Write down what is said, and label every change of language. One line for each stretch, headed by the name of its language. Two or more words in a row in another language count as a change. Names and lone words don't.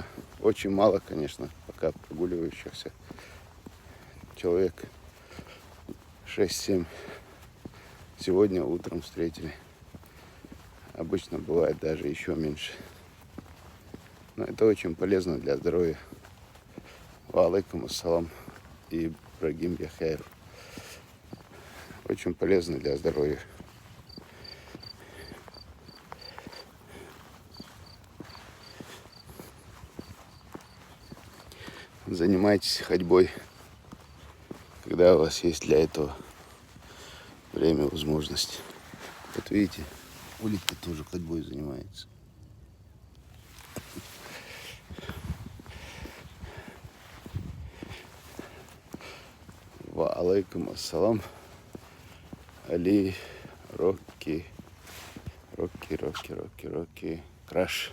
Russian: Очень мало, конечно, пока прогуливающихся. Человек 6-7 сегодня утром встретили. Обычно бывает даже еще меньше. Но это очень полезно для здоровья.
Arabic: وعليكم السلام
Russian: и Ибрагим Яхаев. Очень полезно для здоровья. Занимайтесь ходьбой, когда у вас есть для этого время, возможность. Вот видите, улитка тоже ходьбой занимается.
Arabic: وعليكم السلام.
Russian: Али, Рокки, Краш.